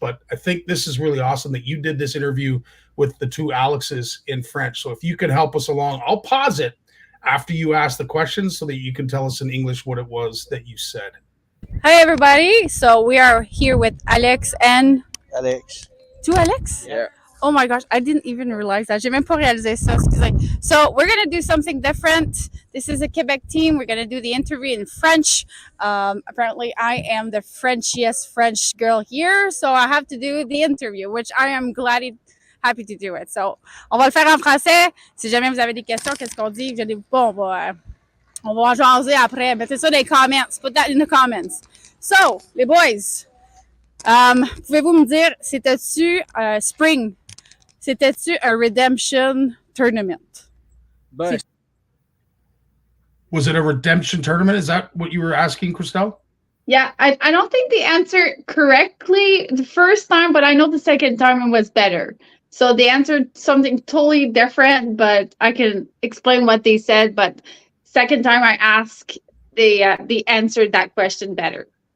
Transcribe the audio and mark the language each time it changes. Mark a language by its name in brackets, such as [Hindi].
[English] But I think this is really awesome that you did this interview with the two Alexes in French. So if you could help us along, I'll pause it after you ask the questions so that you can tell us in English what it was that you said. Hi, everybody. So we are here with Alex and... Alex. Two Alex? Yeah. Oh my gosh, I didn't even realize that. [French] J'ai même pas réalisé ça, excusez. [English] So we're going to do something different. This is a Quebec team. We're going to do the interview in French. Apparently, I am the Frenchiest French girl here, so I have to do the interview, which I am happy to do it. [French] So, on va le faire en français. Si jamais vous avez des questions, qu'est-ce qu'on dit? Gênez-vous pas, on va en jaser après. Mettez ça dans les comments. [English] Put that in the comments. [French] So, les boys, pouvez-vous me dire, c'était-tu spring? C'était-tu [English] a redemption tournament? But Was it a redemption tournament? Is that what you were asking, Christelle? Yeah, I don't think the answer correctly the first time, but I know the second time it was better. So they answered something totally different, but I can explain what they said. But second time I asked, they answered that question better.